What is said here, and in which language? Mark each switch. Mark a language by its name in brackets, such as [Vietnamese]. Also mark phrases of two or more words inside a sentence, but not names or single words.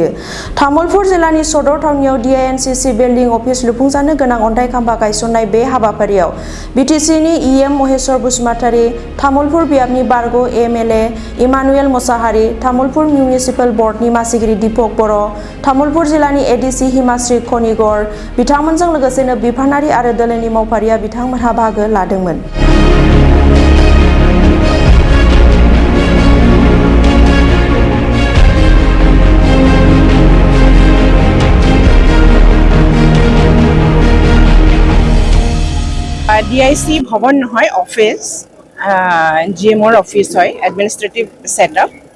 [Bodo] तामुलपुर जिल्लानि सदर थावनियाव DINCC [English] building office [Bodo] लुफुंजानो गोनां अन्थाइ खाम्फा गायसननाय बे हाबाफारियाव BTCनि EM महेश्वर बसुमतारी, तामुलपुर बियाबनि बारग' MLA इमानुएल मोसाहारि, तामुलपुर मिउनिसिपेल बर्डनि मासिगिरि दीपक बर', तामुलपुर जिल्लानि ADC हिमाश्री खनिगर बिथांमोनजों लोगोसेनो बिफानारि आरो दोलोनि मावफारिया बिथांमोनहा बाहागो लादोंमोन। [Assamese] DIC ভৱন নহয়, অফিস GMৰ অফিস হয়, [English] administrative setup.